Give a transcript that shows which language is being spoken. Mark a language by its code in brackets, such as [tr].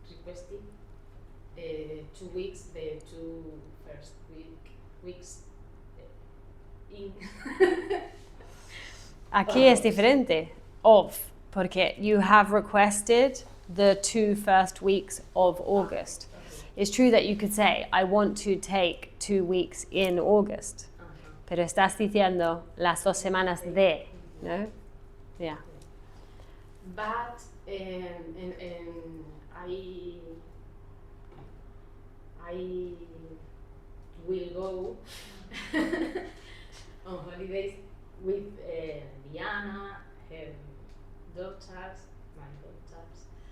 [en] requested 2 weeks, the 2 first weeks in. [es] Aquí es diferente. [en] Of, porque you have requested the 2 first weeks of August. It's true that you could say, I want to take 2 weeks in August. [es] Pero estás diciendo las 2 semanas de, no? [en] Yeah. But I will go on holidays with Diana, her daughters, my daughters.